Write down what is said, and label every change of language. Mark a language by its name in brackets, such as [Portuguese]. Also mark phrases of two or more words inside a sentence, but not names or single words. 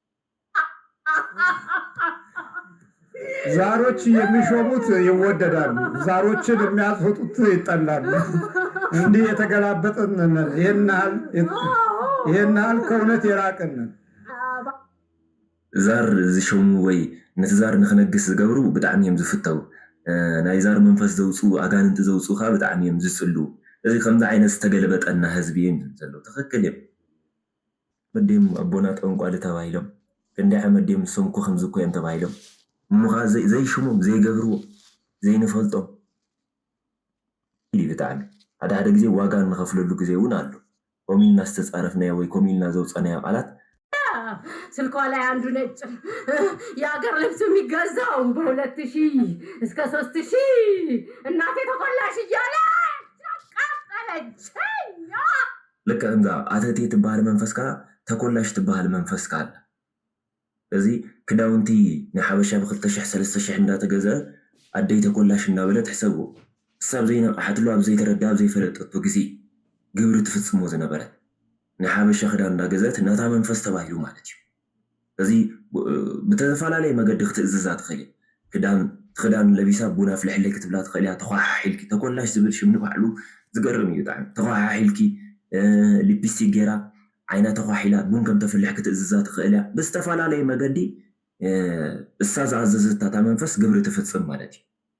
[Amharic] ዛሮች የሚሾሙት ይወደዳሉ ዛሮችን የሚያስወጡት ይጠላሉ እንዲህ የተገላበጠን ይሄን ያህል ከእውነት የራቅን [Tigrinya] ዛር ዝሾሙ ወይ ነቲ ዛር ንክነግስ ዝገብሩ ብጣዕሚ እዮም ዝፍተው ናይ ዛር መንፈስ ዘውፅኡ ኣጋንንቲ ዘውፅኡ ከዓ ብጣዕሚ እዮም ዝፅሉ እዚ ከምዚ ዓይነት ዝተገለበጠና ህዝቢ እዮም ዘሎ ትኽክል እዮም መዲም ኣቦና ጠንቋሊ ተባሂሎም ክንደይ መዲም ሰምኩ ከምዚ እኮ እዮም ተባሂሎም እሙኻ ዘይሽሞም ዘይገብርዎ ዘይንፈልጦም ብጣዕሚ ሓደ ግዜ ዋጋ እንኸፍለሉ ግዜ እውን ኣሎ ኮሚልና ዝተፃረፍናዮ ወይ ኮሚልና ዘውፀናዮ ቃላት [Amharic] ስልኳ ላይ አንዱ ነጭ የሀገር ልብስ የሚገዛው በ2000 እስከ 3000 እናቴ ተቆላሽ እያለ ቀጠለችኝ [Tigrinya] ልክ እንዛ ኣተቴ ትበሃል መንፈስ ከዓ ተቆላሽ ትበሃል መንፈስ ከዓ ኣለ እዚ ክዳውንቲ ናይ ሓበሻ ብ2000 እንዳተገዝአ ኣደይ ተቆላሽ እንዳበለ ትሕሰብዎ እሳብ ዘይነቕሓትሉ ኣብ ዘይተረዳ ኣብ ዘይፈለጠቶ ግዜ ግብሪ ትፍፅሞ ዝነበረት ናይ ሓበሻ ክዳን እንዳገዘት ነታ መንፈስ ተባሂሉ ማለት እዩ እዚ ብተፈላለየ መገዲ ክትእዝዛ ትኽእል ክዳን ለቢሳ ቡና ፍልሕለይ ክትብላ ትኽእል እያ ተኳሓሒልኪ ተቆላሽ ዝብል ሽም ንባዕሉ ዝገርም እዩ ብጣዕሚ ተኳሓሒልኪ ሊፕስቲክ ጌራ ዓይና ተኳሒላ ቡን ከም ተፍልሕ ክትእዝዛ ትኽእል እያ ብዝተፈላለየ መገዲ እሳ ዝኣዘዘታ እታ መንፈስ ግብሪ ትፍፅም ማለት እዩ